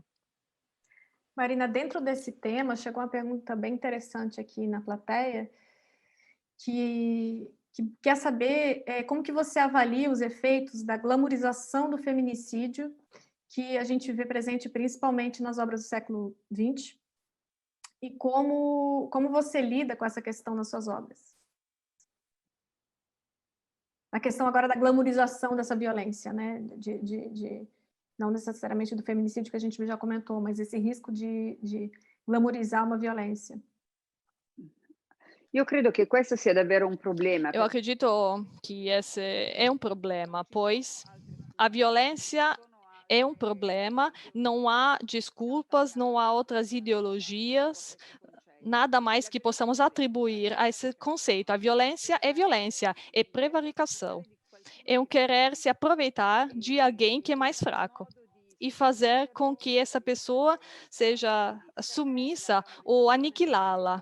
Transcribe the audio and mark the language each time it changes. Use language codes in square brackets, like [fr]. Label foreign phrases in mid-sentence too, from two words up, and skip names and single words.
[pt] Marina, dentro desse tema, chegou uma pergunta bem interessante aqui na plateia, que quer saber como que você avalia os efeitos da glamorização do feminicídio, que a gente vê presente principalmente nas obras do século XX, e como você lida com essa questão nas suas obras. A questão agora da glamorização dessa violência, né? Não necessariamente do feminicídio que a gente já comentou, mas esse risco de glamorizar uma violência. [it] Io credo che questo sia davvero un problema. [pt] Eu acredito que esse é um problema, pois a violência é um problema, não há desculpas, não há outras ideologias, nada mais que possamos atribuir a esse conceito. A violência, é prevaricação, é um querer se aproveitar de alguém que é mais fraco e fazer com que essa pessoa seja submissa ou aniquilá-la.